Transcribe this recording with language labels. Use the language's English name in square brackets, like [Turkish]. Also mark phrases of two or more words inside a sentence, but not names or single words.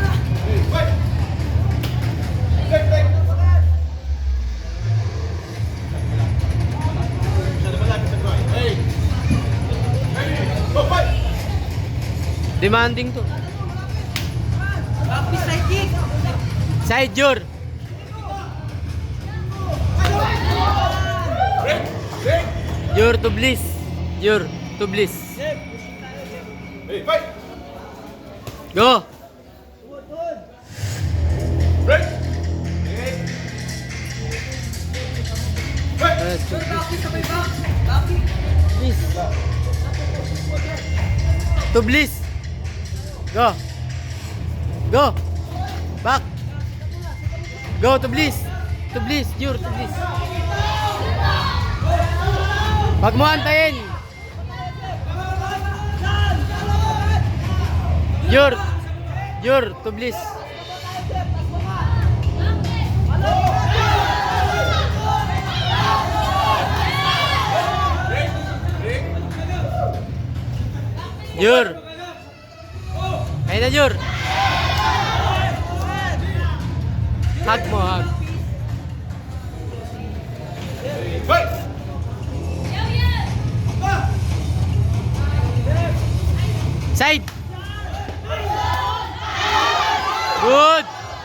[English] Hey, fight! Break, break. Hey! Hey! Go, fight! Demanding to. Backpiece side kick! Side, Jur. Break! Break! Jur to bliss. Jur to bliss. Hey, fight! Go. Break! Fight! Jun, backpiece sabay back! Backpiece! Bliss. To bliss. Go. Go. Back. Go to bliss. To bliss. Jur to bliss. [Filipino] Wag mo antayin. [English] Jur. Jur to bliss. Jur. [Filipino] Ayun na, Jur. Hug mo, hug. [English] Fight! Side. Good.